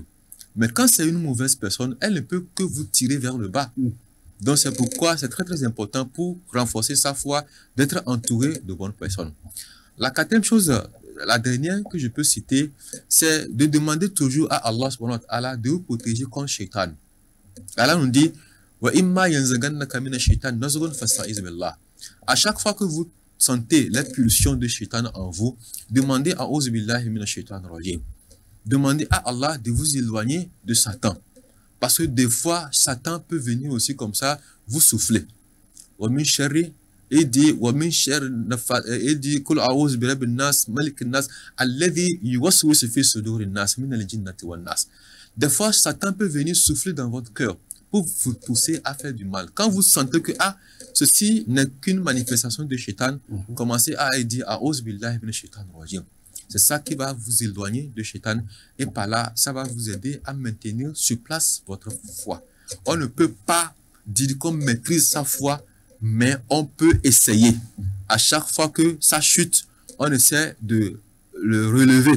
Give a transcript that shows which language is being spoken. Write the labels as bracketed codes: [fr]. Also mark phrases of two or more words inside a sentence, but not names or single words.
[fr] Mais quand c'est une mauvaise personne, elle ne peut que vous tirer vers le bas. Donc c'est pourquoi c'est très très important pour renforcer sa foi d'être entouré de bonnes personnes. La quatrième chose, la dernière que je peux citer, c'est de demander toujours à Allah [ar] سبحانه وتعالى [fr] de vous protéger contre Shaitan. Allah nous dit [ar] وإما ينزغنك من الشيطان نزغ فاستعذ بالله. [fr] À chaque fois que vous sentez les pulsions de Shaitan en vous, demandez à [ar] أعوذ بالله من الشيطان الرجيم. [fr] Demandez à Allah de vous éloigner de Satan. Parce que des fois, Satan peut venir aussi comme ça, vous souffler. [ar] ومن شر dit ومن شر dit قل أعوذ برب الناس ملك الناس الذي يوسوس في صدور الناس من الجنة والناس. [fr] Des fois, Satan peut venir souffler dans votre cœur pour vous pousser à faire du mal. Quand vous sentez que ceci n'est qu'une manifestation de Shaitan, commencez à dire [ar] أعوذ بالله من الشيطان الرجيم. [fr] C'est ça qui va vous éloigner de Shaitan et par là, ça va vous aider à maintenir sur place votre foi. On ne peut pas dire qu'on maîtrise sa foi, mais on peut essayer. À chaque fois que ça chute, on essaie de le relever.